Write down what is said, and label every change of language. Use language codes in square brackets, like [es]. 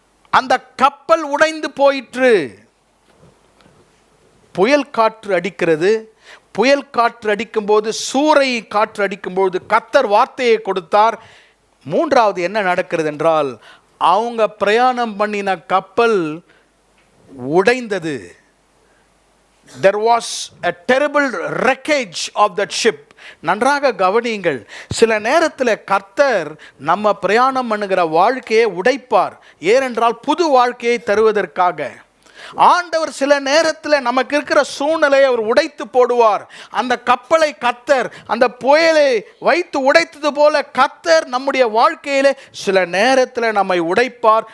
[ta] அந்த கப்பல் உடைந்து போயிற்று. புயல் காற்று அடிக்கிறது. புயல் காற்று அடிக்கும்போது, சூறை காற்று அடிக்கும்போது கர்த்தர் வார்த்தையை கொடுத்தார். மூன்றாவது என்ன நடக்கிறது என்றால், அவங்க பிரயாணம் பண்ணின கப்பல் உடைந்தது. [en] There was a terrible wreckage of that ship. [ta] நன்றாக கவனியுங்கள். சில நேரத்தில் கர்த்தர் நம்ம பிரயாணம் பண்ணுகிற வாழ்க்கையை உடைப்பார். ஏனென்றால் புது வாழ்க்கையை தருவதற்காக. ஆண்டவர் சில நேரத்தில் நமக்கு இருக்கிற சூழ்நிலையை அவர் உடைத்து போடுவார். அந்த கப்பலை கர்த்தர் அந்த புயலை வைத்து உடைத்தது போல கர்த்தர் நம்முடைய வாழ்க்கையிலே சில நேரத்தில் நம்மை உடைப்பார்.